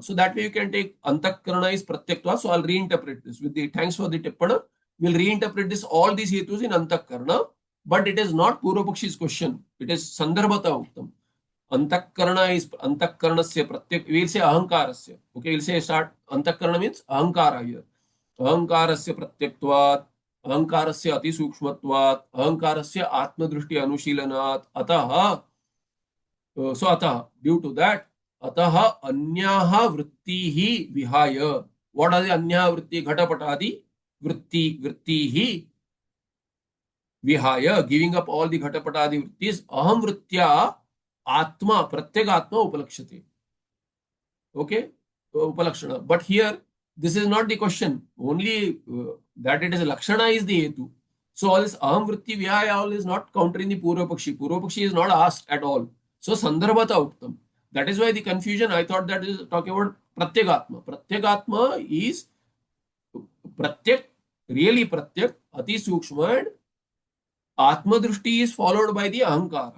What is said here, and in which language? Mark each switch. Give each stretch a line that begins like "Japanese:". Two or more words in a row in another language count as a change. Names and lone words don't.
English: So that way you can take Antakarana is Pratyaktva. So I'll reinterpret this with the thanks for the tippana. We'll reinterpret this all these hetus in Antakarana. But it is not
Sanskrit: Purva Pakshi's
English: question. It is
Sanskrit: Sandarbhata Uktam.
English: Antakarana is
Sanskrit: Antakaranasya Pratyak.
English: We'll say Ahankarasya. Okay, we'll say start. Antakarana means Ahankara here.
Sanskrit: Ahankarasya Pratyaktvat. Ahankarasya Ati Sukshmatvat. Ahankarasya Atmadrushti Anushilanaat. Ataha. So Ataha.
English: Due to that,
Sanskrit: Ataha Anyaha Vrittihi Vihaya.
English: What are the
Sanskrit: Anyaha Vritti? Ghatapatadi Vrittihi Vihaya,
English: giving up all the
Sanskrit: Ghatapatadi Vrittis. Aham Vritya Atma, Pratyagatma Upalakshate.
English: Okay? Upalakshana. But here, this is not the question. Only that it is a Lakshana is the Hetu. So all this
Sanskrit: Aham Vritti Vihaya
English: all is not countering the
Sanskrit: Purva Pakshi. Purva Pakshi
English: is not asked at all.
Sanskrit: So Sandarbhata Uktam.
English: That is why the confusion, I thought that is talking about Pratyagatma. Pratyagatma is Pratyak, really Pratyak,
Sanskrit: Ati Sukshma,
English: and
Sanskrit: Atma Drushti
English: is followed by the Ahankara.